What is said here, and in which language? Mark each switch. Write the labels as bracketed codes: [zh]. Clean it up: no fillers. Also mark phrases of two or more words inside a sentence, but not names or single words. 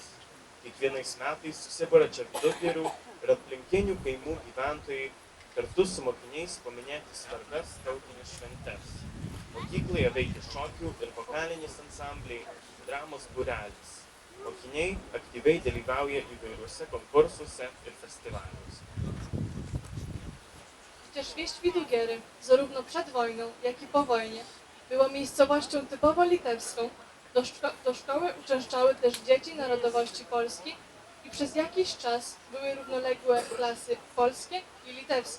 [lt] Kiekvienais metais susibūria čia Vidugirių ir aplinkinių kaimų gyventojai kartu su mokiniais paminėti svarbias tautines šventes. Mokykloje veikia šokių ir vokalinis ansambliai, dramos būrelis. Mokiniai aktyviai dalyvauja įvairiuose konkursuose ir festivaliuose. [pl] Chociaż wieś Widugiery, zarówno przed wojną, jak i po wojnie, była miejscowością typowo litewską, do szkoły uczęszczały też dzieci narodowości polskiej i przez jakiś czas były równoległe klasy polskie i litewskie.